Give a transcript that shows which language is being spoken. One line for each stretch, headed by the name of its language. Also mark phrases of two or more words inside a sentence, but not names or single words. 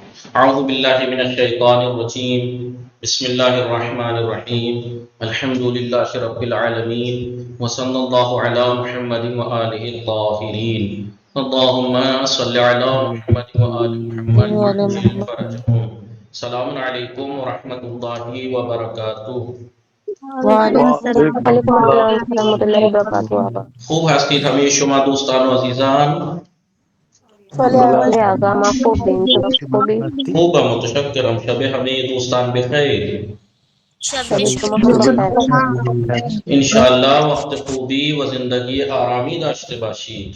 Arabic: اعوذ باللہ من الشیطان الرجیم بسم اللہ الرحمن الرحیم الحمد للہ رب العالمین وصلی اللہ علی محمد وآلہ الطاہرین اللہم صلی علی محمد وآل محمد وعجل فرجہم. السلام علیکم ورحمۃ اللہ وبرکاتہ. وعلیکم وعلیکم السلام السلام ورحمۃ اللہ وبرکاتہ.
Persian: خوب هستید همه شما دوستان و عزیزان؟ بله آقا، ما خوبیم. شما خوبی؟ خوبم، متشکرم. شب همه دوستان بخیر. شب شما هم بخیر. انشاءاللہ وقت خوبی و زندگی آرامی داشته باشید.